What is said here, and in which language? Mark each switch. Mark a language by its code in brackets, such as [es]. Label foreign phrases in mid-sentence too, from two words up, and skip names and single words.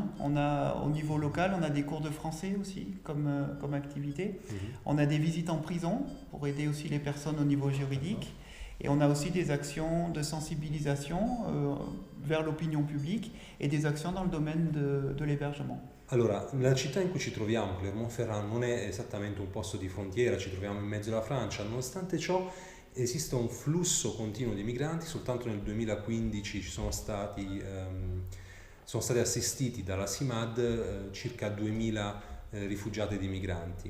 [fr] On a, au niveau local, on a des cours de français aussi comme activité. On a des visites en prison pour aider aussi les personnes au niveau juridique. Et on a aussi des actions de sensibilisation vers l'opinion publique et des actions dans le domaine de l'hébergement. [it] Allora, la città in cui ci troviamo, Clermont-Ferrand, non è esattamente un posto di frontiera, ci troviamo in mezzo alla Francia, nonostante ciò esiste un flusso continuo di migranti. Soltanto nel 2015 ci sono stati assistiti dalla CIMAD circa 2000 rifugiati ed migranti.